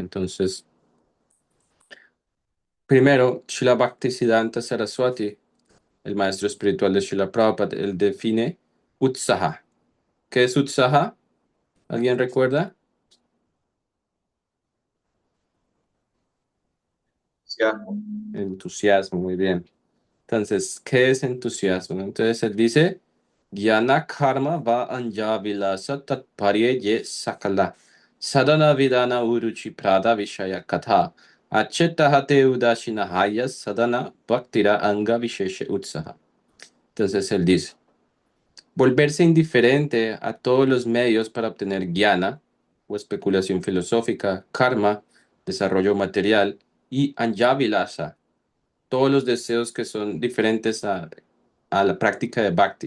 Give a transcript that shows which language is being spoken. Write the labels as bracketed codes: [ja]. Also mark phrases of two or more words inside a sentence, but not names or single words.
[es] Entonces, primero, Srila Bhaktisiddhanta Saraswati, el maestro espiritual de Srila Prabhupada, él define Utsaha. ¿Qué es Utsaha? ¿Alguien recuerda? Entusiasmo. Entusiasmo, muy bien. Entonces, ¿qué es entusiasmo? Entonces, él dice, [bn] জ্ঞান কর্ম বা অন্য বিলাস তাৎপর্যে যে সকল. সাধন বিধান উরুচি প্রদ বিষয় কথা. আছে তাহাতে উদাসীন হয় সাধন ভক্তির অঙ্গ বিশেষে উৎসাহ. [es] Entonces, él dice, volverse indiferente a todos los medios para obtener jnana o especulación filosófica, karma, desarrollo material y anjavilasa, todos los deseos que son diferentes a la práctica de bhakti.